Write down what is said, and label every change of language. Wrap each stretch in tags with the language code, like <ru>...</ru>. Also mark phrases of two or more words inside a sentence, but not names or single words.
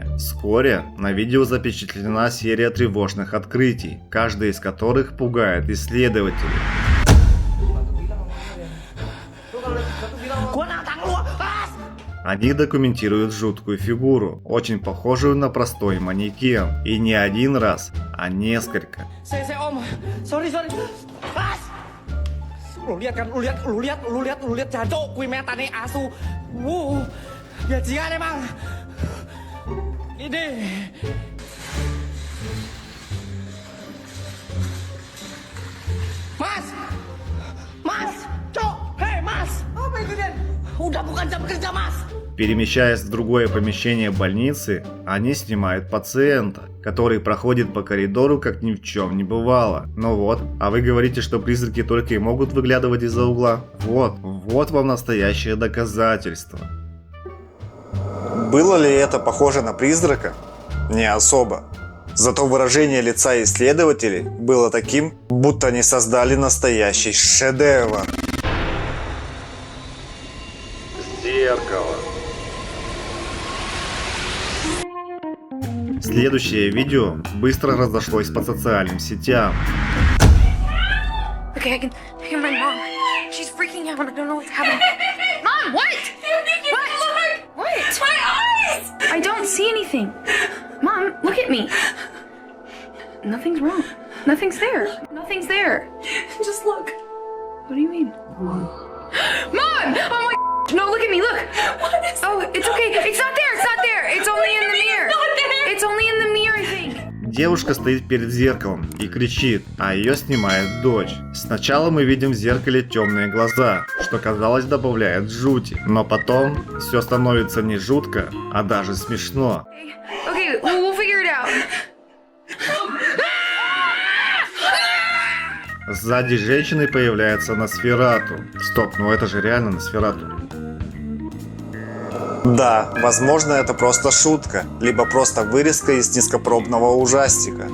<ru>Вскоре на видео запечатлена серия тревожных открытий, каждая из которых пугает исследователей. Они документируют жуткую фигуру, очень похожую на простой манекен. И не один раз, а несколько.</ru> <id>Saya om. Sorry. Mas. Lu lihat</id> <jv>jancuk kuwi metane asu.</jv> <id>Bajingan emang. Ini. Mas, cok, hei mas, apa itu Den? Udah bukan jam kerja mas.</id> <ru>Перемещаясь в другое помещение больницы, они снимают пациента, который проходит по коридору, как ни в чем не бывало. Ну вот, а вы говорите, что призраки только и могут выглядывать из-за угла? Вот вам настоящее доказательство. Было ли это похоже на призрака? Не особо. Зато выражение лица исследователей было таким, будто они создали настоящий шедевр. Зеркало. Следующее видео быстро разошлось по социальным сетям.</ru> <en>Okay, I can hear my mom. She's freaking out. I don't know what's happening. Mom, what? What? What? My eyes! I don't see anything. Mom, look at me. Nothing's wrong. Nothing's there. Nothing's there. Just look. What do you mean? Mom! Oh my... No, look at me, look! What is... Oh, it's okay. It's not there, it's not there. It's only in the mirror. It's not there. It's only in the mirror, I think.</en> <ru>Девушка стоит перед зеркалом и кричит, а ее снимает дочь. Сначала мы видим в зеркале темные глаза, что, казалось, добавляет жути. Но потом все становится не жутко, а даже смешно.</ru> <en>Okay, we'll figure it out.</en> <ru>Сзади женщины появляется Носферату. Стоп, ну это же реально Носферату. Да, возможно, это просто шутка, либо просто вырезка из низкопробного ужастика.</ru>